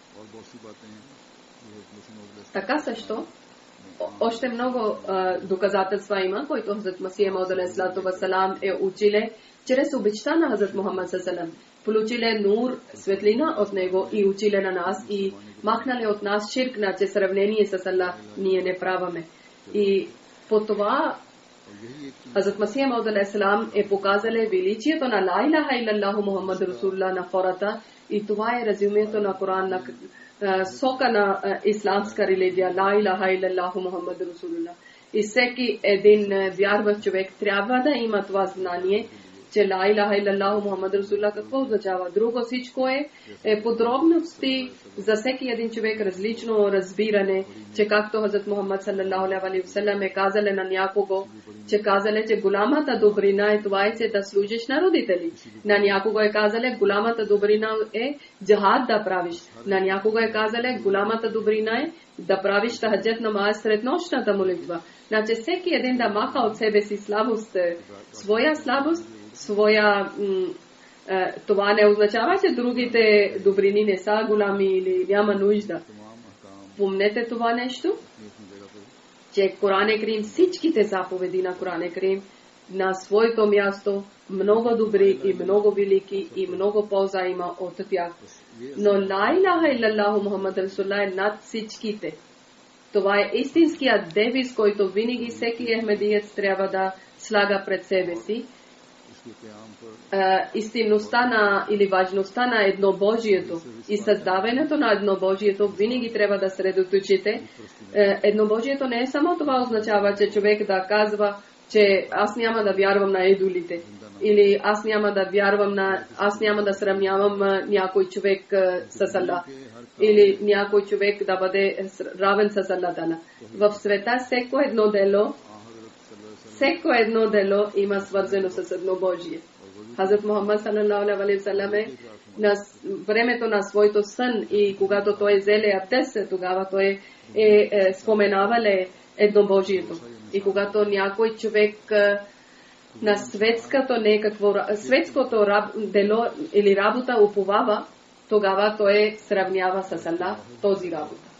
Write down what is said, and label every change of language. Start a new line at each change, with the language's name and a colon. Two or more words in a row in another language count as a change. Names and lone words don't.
Bulgarian: Така също, още много доказателства има, които Хазрат Масия Мауд
Arabic: عليه الصلاة والسلام
Bulgarian: е училе чрез обичта на Хазрат Мухаммад саллаллаху получиле нур, светлина от него и училе на нас и махнале от нас ширк, на че сравнение с Аллах ние не праваме. И по това Хазрат Масия Мауд алейхиссалам е показале величието на
Arabic: لا إله إلا الله محمد رسول الله
Bulgarian: на хората и това е резюмето на Коран, на сока на исламска религия,
Arabic: لا إله إلا الله محمد رسول الله.
Bulgarian: И всеки един вярващ човек трябва да има това знание, че
Arabic: لا إله إلا الله محمد رسول الله
Bulgarian: какво означава. Друго всичко е подробности за всеки един човек, различно разбиране, че както Хазрат Мухаммад
Arabic: صلى الله عليه وسلم
Bulgarian: е казале на някого, че казале, че голямата добрина е това, че да служиш на родители. На някого е казале, голямата добрина е джихад да правиш. На някого е казале, голямата добрина е да правиш тахаджуд намаз сред нощната молитва. Значи всеки един да маха от себе си слабост, своя слабост, това не означава, че другите добрини не са голями или няма нужда. Помнете това нещо, че Коран Карим, всичките заповеди на Коран Карим на своето място много добри и много велики и много полза има от тях. Но
Arabic: لا إله إلا الله محمد رسول الله
Bulgarian: е над всичките. Това е истинският девиз, който винаги всеки ахмедиец трябва да слага пред себе си. Истинността на или важността на еднобожието и създаването на еднобожието винаги трябва да средоточите. Еднобожието не е само това означава, че човек да казва, че аз няма да вярвам на идолите или аз няма да сравнявам някой човек с Аллах или някой човек да бъде равен с Аллах. В света всеко едно дело има свързано с еднобожие. Хазрат Мухаммад
Arabic: صلى الله عليه وسلم
Bulgarian: на времето на своето сън и когато той взеле абдест, тогава той споменавале еднобожието. И когато някой човек на светското дело или работа уповава, тогава той сравнява с Аллах този работа.